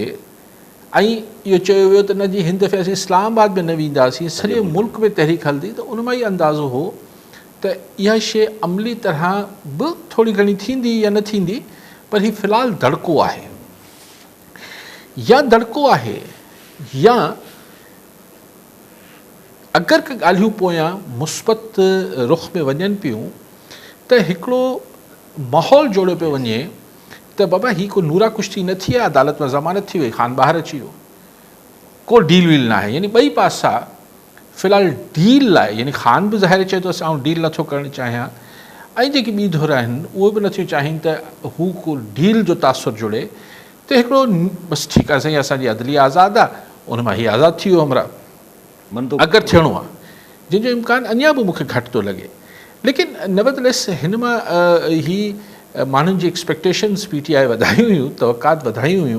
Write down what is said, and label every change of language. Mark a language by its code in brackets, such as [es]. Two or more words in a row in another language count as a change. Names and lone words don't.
[sd] ऐं इहो चयो वियो त न जी हिन दफ़े असीं इस्लामाबाद में न वेंदासीं, सॼे मुल्क में तहरीक हलंदी, त उन मां ई अंदाज़ो हो त इहा शइ अमली तरह बि थोरी घणी थींदी या न थींदी, पर हीउ फ़िलहालु धड़को आहे। या धड़को आहे या अगरि के ॻाल्हियूं पोयां मुस्बत रुख में वञनि पियूं, त हिकिड़ो माहौल जोड़ियो पियो वञे त बाबा ही को नूरा कुश्ती न थी आहे, अदालत में ज़मानत थी वई, ख़ान ॿाहिरि अची वियो, को डील वील न आहे। यानी ॿई पासा फ़िलहालु डील लाइ, यानी ख़ान बि ज़ाहिर चए थो असां डील नथो करणु चाहियां, ऐं जेकी ॿी धुर आहिनि उहे बि नथियूं चाहिनि त हू को डील जो तासुर जुड़े। त हिकिड़ो बसि ठीकु आहे साईं, असांजी अदलिया आज़ादु आहे, उन मां हीउ आज़ादु थी वियो हमरा, अगरि थियणो आहे, जंहिंजो इम्कान अञा बि मूंखे घटि थो लॻे। लेकिन नवदलेस हिन मां ही माण्हुनि जी एक्सपेक्टेशन्स PTI वधायूं हुयूं, तवक़ात वधायूं हुयूं।